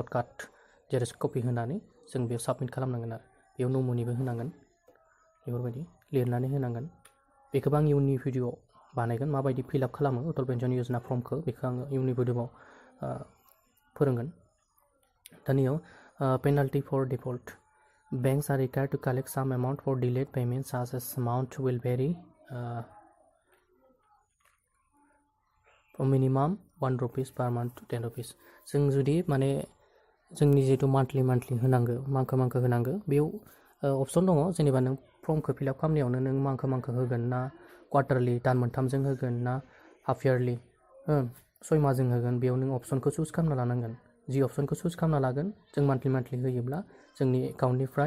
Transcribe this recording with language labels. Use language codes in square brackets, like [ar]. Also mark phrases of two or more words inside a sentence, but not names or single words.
[brx] कार्ड जेरक्स कपि होनानै जों बेयाव साबमिट खालामनांगोन आरो बेयाव नमुनिबो होनांगोन बेफोरबायदि लिरनानै होनांगोन बेखौबो आं इयुननि भिडिअ बानायगोन माबायदि फिलआप खालामो अटल पेन्सन यजना फर्मखौ बेखौ आङो इयुननि भिडिअआव फोरोंगोन दानियाव [en] penalty for default banks are required to collect some amount for delayed payments as this amount will vary from minimum 1 rupees per month to 10 rupees [brx] जों जुदि माने जोंनि जितु मान्थलि होनांगौ मांखो होनांगौ बेयाव अपसन दङ जेनेबा नों फर्मखौ फिलआप खालामनायावनो नों मांखो होगोन ना क्वार्टारलि दान मोनथामजों होगोन ना [en] half yearly [brx] 6 मासजों होगोन बेयाव नों अपसनखौ चुज खालामना लानांगोन जि अपसनखौ चुज खालामना लागोन जों मान्थलि होयोब्ला जोंनि एकाउन्टनिफ्राय